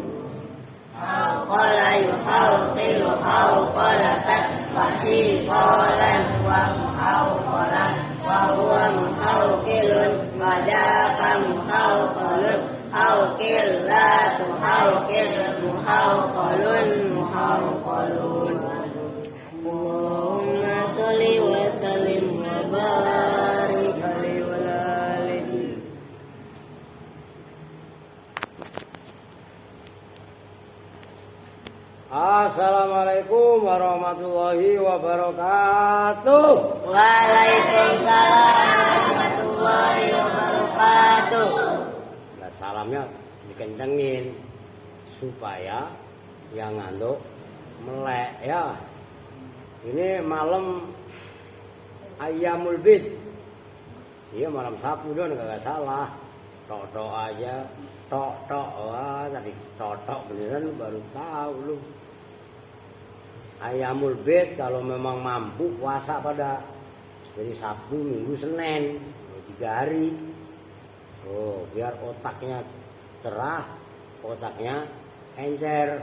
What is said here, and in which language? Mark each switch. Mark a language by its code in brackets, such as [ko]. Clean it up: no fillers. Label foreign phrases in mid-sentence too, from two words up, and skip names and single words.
[ar] حوقل يحوقل حوقلةً وحيقالاً ومحوقلاً وهو محوقِلٌ وذاك محوقَلٌ حوقِلْ لا تحوقِلْ محوقَلٌ محوقَلٌ اللهم صلِّ وسلِّم وبارك عليه وعلى آله. السلام عليكم ورحمة الله وبركاته. وعليكم السلام ورحمة الله وبركاته. [id] Nah, salamnya dikencengin supaya yang ngantuk melek ya. Ini malam Ayyamul Bid. Iya malam Sabtu dong, enggak salah. Tok-tok aja, tok-tok. Wah, tadi tok-tok beneran baru tahu lu. Ayyamul Bid kalau memang mampu puasa pada Jadi Sabtu, Minggu, Senin, 3 hari. Oh, biar otaknya cerah, otaknya encer.